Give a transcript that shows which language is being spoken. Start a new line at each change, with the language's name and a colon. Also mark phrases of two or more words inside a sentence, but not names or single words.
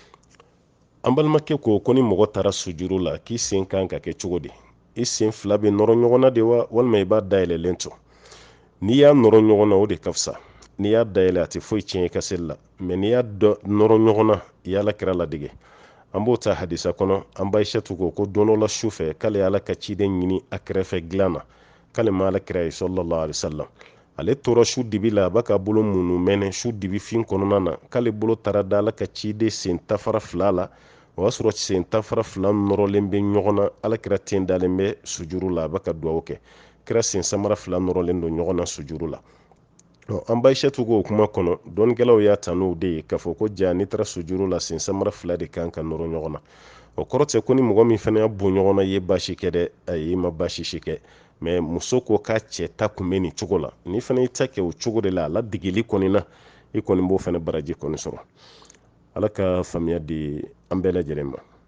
Bambara: an balimakɛ ko ni mɔgɔ taara sujuru la k'i sen kan ka kɛ cogo di i sen fila bɛ nɔrɔ ɲɔgɔn na de wa walima i b'a dayɛlɛlen to n'i y'a nɔrɔ ɲɔgɔn na o de ka fisa n'i y'a dayɛlɛ a tɛ foyi tiɲɛ i ka seli la mɛ n'i y'a nɔrɔ ɲɔgɔn na i y'ala kira ladege an b'o ta hadisa kɔnɔ an ba Aishatu ko don dɔ la su fɛ k'ale ye ala ka ciden ɲini a kɛrɛfɛ dilan na k'ale ma ala kira ye
Arabic: صلى الله عليه وسلم
Bambara: ale tora su dibi la a b'a ka bolo munu mɛnɛ su dibi fin kɔnɔna na k'ale bolo taara da ala ka ciden sen tafara fila la o y'a sɔrɔ sen tafara fila nɔrɔlen bɛ ɲɔgɔn na ala kira ten dalen bɛ sujuru la a b'a ka dugawu kɛ kira sen samara fila nɔrɔlen don ɲɔgɔn na sujuru la an ba Aishatu ko o kuma kɔnɔ dɔnnikɛlaw y'a ta n'o de ye k'a fɔ ko ja n'i taara sujuru la sen samara fila de kan ka nɔrɔ ɲɔgɔn na o kɔrɔ tɛ ko ni mɔgɔ min fana y'a bon ɲɔgɔn na i ye baasi kɛ dɛ ayi i ma baasi si kɛ mɛ muso ko k'a cɛ ta kun bɛ nin cogo la ni fana y'i ta kɛ o cogo de la a ladegeli kɔni na i kɔni b'o fana baraji kɔni sɔrɔ ala ka faamuya di an bɛɛ lajɛlen ma